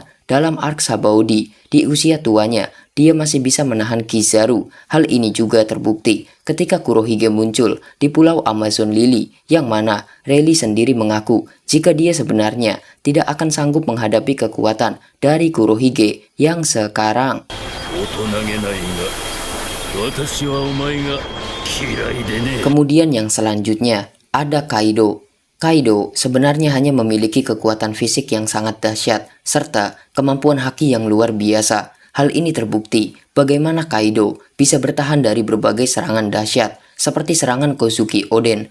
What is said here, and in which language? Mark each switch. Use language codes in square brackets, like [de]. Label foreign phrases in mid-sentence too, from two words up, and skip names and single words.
[id] Dalam arc Sabaudi, di usia tuanya, dia masih bisa menahan Kizaru. Hal ini juga terbukti ketika Kurohige muncul di Pulau Amazon Lily, yang mana Rayleigh sendiri mengaku jika dia sebenarnya tidak akan sanggup menghadapi kekuatan dari Kurohige yang sekarang. [ja] 大人げないが、私はお前が嫌いでね。 [id] Kemudian yang selanjutnya ada Kaido. Kaido sebenarnya hanya memiliki kekuatan fisik yang sangat dahsyat serta kemampuan haki yang luar biasa. Hal ini terbukti bagaimana Kaido bisa bertahan dari berbagai serangan dahsyat seperti serangan Kozuki Oden.